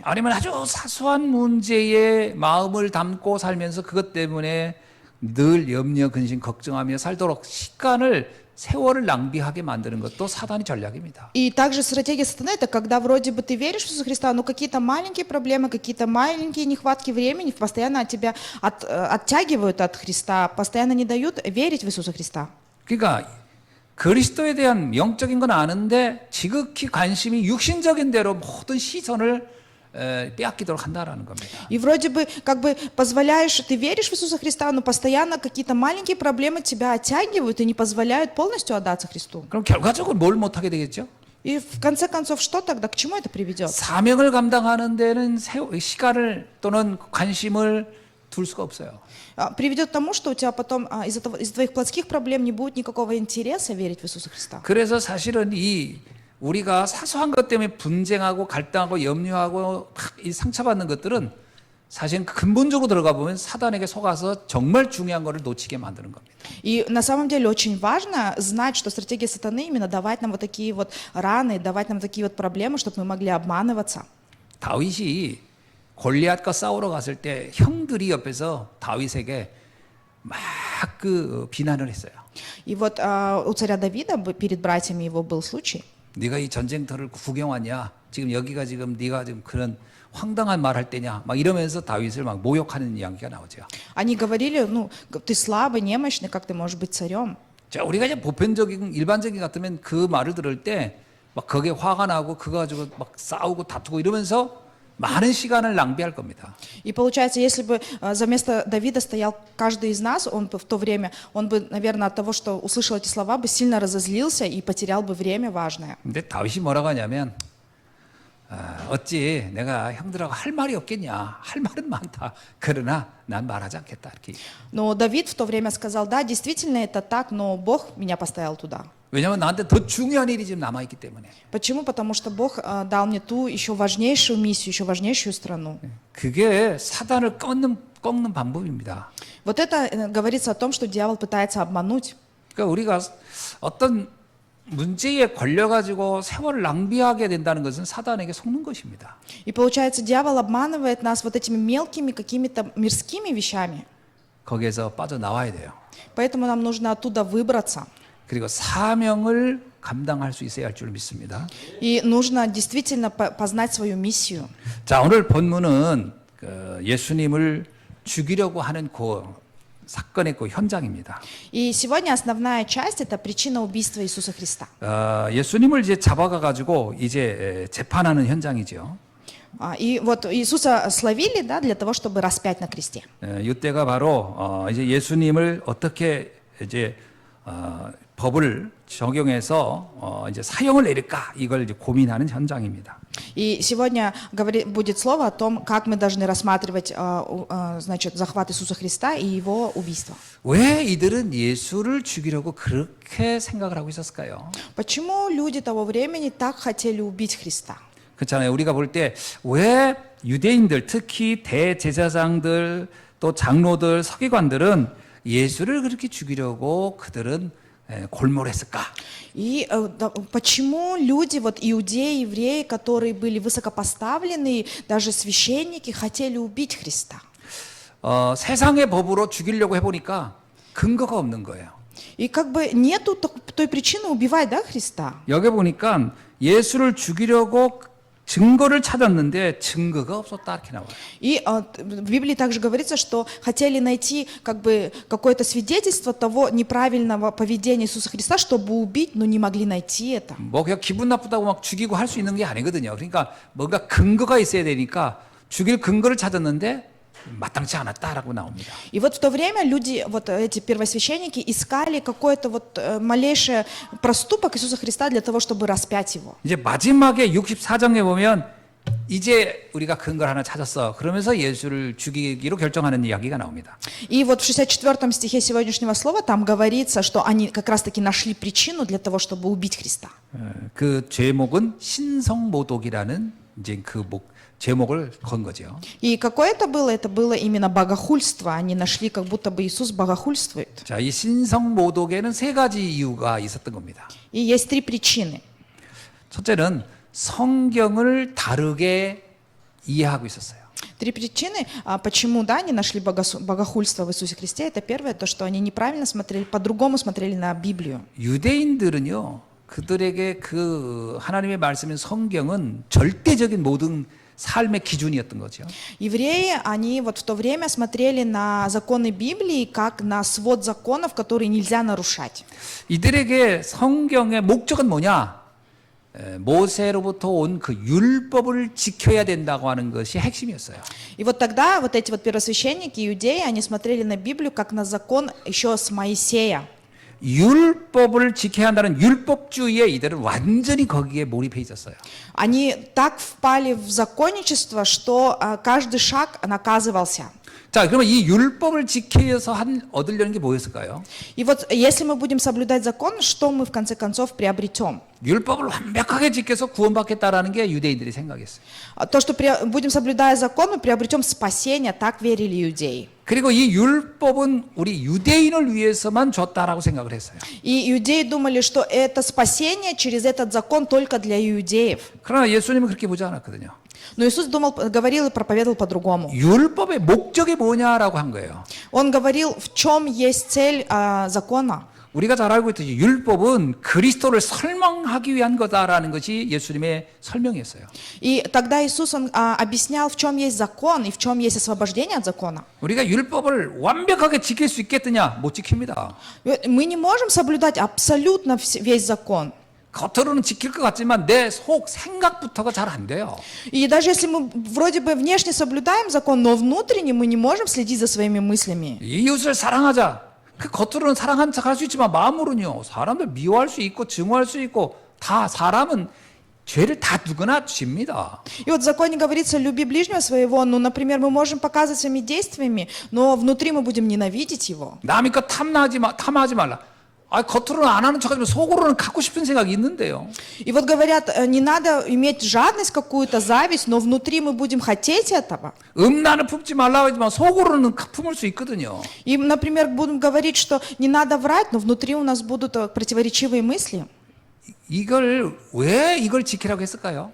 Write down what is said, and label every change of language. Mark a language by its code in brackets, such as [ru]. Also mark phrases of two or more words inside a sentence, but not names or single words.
[ko] 아니면 아주 사소한 문제에 마음을 담고 살면서 그것 때문에 늘 염려, 근심, 걱정하며 살도록 시간을 세월을 낭비하게 만드는 것도 사단의 전략입니다. [ru] И также стратегия сатаны — это когда вроде бы ты веришь в Иисуса Христа, но какие-то маленькие проблемы, какие-то маленькие нехватки времени постоянно от тебя оттягивают от Христа, постоянно не дают верить в Иисуса Христа. [ko] 그러니까 그리스도에 대한 영적인 건 아는데 지극히 관심이 육신적인 대로 모든 시선을 빼앗기도록 한다라는 겁니다. [ru] И вроде бы как бы позволяешь, ты веришь в Иисуса Христа, но постоянно какие-то маленькие проблемы тебя оттягивают и не позволяют полностью отдаться Христу. [ko] 그럼 결과적으로 뭘 못하게 되겠죠? [ru] И в конце концов, что тогда, к чему это приведет? [ko] 사명을 감당하는 데는 시간을 또는 관심을 둘 수가 없어요. [ru] Приведет к тому, что у тебя потом из-за твоих плотских проблем не будет никакого интереса верить в Иисуса Христа. [ko] 그래서 사실은 우리가 사소한 것 때문에 분쟁하고 갈등하고 염려하고 이 상처받는 것들은 사실 근본적으로 들어가 보면 사단에게 속아서 정말 중요한 것을 놓치게 만드는 겁니다. [ru] И на самом деле очень важно знать, что стратегия сатаны именно давать нам вот такие вот раны, давать нам такие вот проблемы, чтобы мы могли обманываться. [ko] 다윗이 골리앗과 싸우러 갔을 때 형들이 옆에서 다윗에게 막 비난을 했어요. [ru] И вот у царя Давида перед братьями его был случай. [ko] 네가 이 전쟁터를 구경 왔냐? 지금 여기가 지금 네가 지금 그런 황당한 말 할 때냐? 막 이러면서 다윗을 막 모욕하는 이야기가 나오죠. [ru] Они говорили, ну, ты слабый, немощный, как ты можешь быть царем? [ko] 자, 우리가 이제 보편적인 일반적인 같으면 그 말을 들을 때 막 거기에 화가 나고 그거 가지고 막 싸우고 다투고 이러면서 많은 시간을 낭비할 겁니다. [ru] И получается, если бы за место Давида стоял каждый из нас, он бы в то время, он бы, наверное, от того, что услышал эти слова, бы сильно разозлился и потерял бы время важное. [ko] 근데 다윗이 뭐라고 하냐면 어찌 내가 형들하고 할 말이 없겠냐? 할 말은 많다. 그러나 난 말하지 않겠다. 이렇게. [ru] Но Давид в то время сказал, да, действительно это так, но Бог меня поставил туда. [ko] 왜냐하면 나한테 더 중요한 일이 지금 남아 있기 때문에. [ru] Почему? Потому что Бог дал мне ту еще важнейшую миссию, еще важнейшую страну. [ko] 그게 사단을 꺾는 방법입니다. [ru] Вот это говорится о том, что дьявол пытается обмануть. [ko] 그러니까 우리가 어떤 문제에 걸려가지고 세월을 낭비하게 된다는 것은 사단에게 속는 것입니다. [ru] И получается, дьявол обманывает нас вот этими мелкими какими-то мирскими вещами. [ko] 거기에서 빠져나와야 돼요. [ru] Поэтому нам нужно оттуда выбраться. [ko] 그리고 사명을 감당할 수 있어야 할 줄 믿습니다. [ru] И нужно действительно познать свою миссию. [ko] 자, 오늘 본문은 예수님을 죽이려고 하는 그 사건의 그 현장입니다. [ru] И сегодня основная часть — это причина убийства Иисуса Христа. [ko] 예수님을 이제 잡아가 가지고 이제 재판하는 현장이죠. [ru] И вот Иисуса словили, да, для того, чтобы распять на кресте. [ko] 이때가 바로 이제 예수님을 어떻게 이제 법을 적용해서 이제 사형을 내릴까 이걸 이제 고민하는 현장입니다. [ru] И сегодня будет слово о том, как мы должны рассматривать, значит, захват Иисуса Христа и его убийство. [ko] 왜 이들은 예수를 죽이려고 그렇게 생각을 하고 있었을까요? [ru] Почему люди того времени так хотели убить Христа? [ko] 그렇잖아요. 우리가 볼 때 왜 유대인들, 특히 대제사장들, 또 장로들, 서기관들은 예수를 그렇게 죽이려고 그들은 골몰했을까? [ru] И почему люди, вот иудеи, евреи, которые были высокопоставлены, даже священники, хотели убить Христа? [ko] 세상의 법으로 죽이려고 해보니까 근거가 없는 거예요. [ru] И как бы нету той причины убивать, да, Христа? [ko] 여기 보니까 예수를 죽이려고 증거를 찾았는데 증거가 없었다 이렇게 나와요. [ru] И в Библии также говорится, что хотели найти как бы какое-то свидетельство того неправильного поведения Иисуса Христа, чтобы убить, но не могли найти это. [ko] 뭐 그냥 기분 나쁘다고 막 죽이고 할 수 있는 게 아니거든요. 그러니까 뭔가 근거가 있어야 되니까 죽일 근거를 찾았는데 마땅치 않았다라고 나옵니다. [ru] И вот в то время люди, вот эти первосвященники, искали какой-то вот малейший проступок Иисуса Христа для того, чтобы распять его. [ko] 이제 마지막에 64장에 보면 이제 우리가 근거를 하나 찾았어. 그러면서 예수를 죽이기로 결정하는 이야기가 나옵니다. [ru] И вот в 64 стихе сегодняшнего слова там говорится, что они как раз-таки нашли причину для того, чтобы убить Христа. [ko] 그 제목은 신성모독이라는 이제 그 제목을 건 거죠. [ru] И какое это было? Это было именно богохульство. Они нашли, как будто бы Иисус богохульствует. [ko] 자, 이 신성모독에는 세 가지 이유가 있었던 겁니다. [ru] И есть три причины. [ko] 첫째는 성경을 다르게 이해하고 있었어요. [ru] Три причины, почему, да, они нашли богохульство в Иисусе Христе. Это первое, то, что они неправильно смотрели, по-другому смотрели на Библию. [ko] 유대인들은요, 그들에게 그 하나님의 말씀인 성경은 절대적인 모든 삶의 기준이었던 거죠. Евреи, они вот в то время смотрели на законы Библии как на свод законов, которые нельзя нарушать. 이들에게 성경의 목적은 뭐냐? 모세로부터 온 그 율법을 지켜야 된다고 하는 것이 핵심이었어요. [ru] И вот тогда вот эти вот первосвященники, иудеи, они смотрели на Библию как на закон еще с Моисея. [ko] 율법을 지켜야 한다는 율법주의에 이들은 완전히 거기에 몰입해 있었어요. [ru] Они так впали в законничество, что каждый шаг наказывался. [ko] 자, 그러면 이 율법을 지켜서 얻으려는 게 뭐였을까요? [ru] И вот если мы будем соблюдать закон, что мы в конце концов приобретем? [ko] 율법을 완벽하게 지켜서 구원받겠다라는 게 유대인들이 생각했어요. [ru] То, что будем соблюдая закон, мы приобретем спасение, так верили иудеи. [ko] 그리고 이 율법은 우리 유대인을 위해서만 줬다라고 생각을 했어요. [ru] И иудеи думали, что это спасение через этот закон только для иудеев. [ko] 그러나 예수님은 그렇게 보지 않았거든요. [ru] Но Иисус говорил и проповедовал по-другому. [ko] 율법의 목적이 뭐냐라고 한 거예요. [ru] Он говорил, в чем есть цель закона. [ko] 우리가 잘 알고 있듯이 율법은 그리스도를 설명하기 위한 거다라는 것이 예수님의 설명이었어요. [ru] И тогда Иисус он, объяснял, в чем есть закон и в чем есть освобождение от закона. [ko] 우리가 율법을 완벽하게 지킬 수 있겠느냐? 못 지킵니다. [ru] Мы не можем соблюдать абсолютно весь закон. [ko] 겉으로는 지킬 것 같지만 내 속 생각부터가 잘 안 돼요. [ru] И даже если мы вроде бы внешне соблюдаем закон, но внутренне мы не можем следить за своими мыслями. [ko] 이웃을 사랑하자. 그 겉으로는 사랑한 척 할 수 있지만 마음으로는요. 사람들 미워할 수 있고 증오할 수 있고 다 사람은 죄를 다 누구나 집니다. [ru] И вот в законе говорится, люби ближнего своего, ну, например, мы можем показывать своими действиями, но внутри мы будем ненавидеть его. [ko] 남의 것 탐하지 말라. 겉으로는 안 하는 척하지만 속으로는 갖고 싶은 생각이 있는데요. [ru] И вот говорят, не надо иметь жадность какую-то, зависть, но внутри мы будем хотеть этого. [ko] 음란을 품지 말라고 하지만 속으로는 품을 수 있거든요. [ru] И, например, будем говорить, что не надо врать, но внутри у нас будут противоречивые мысли. [ko] 왜 이걸 지키라고 했을까요?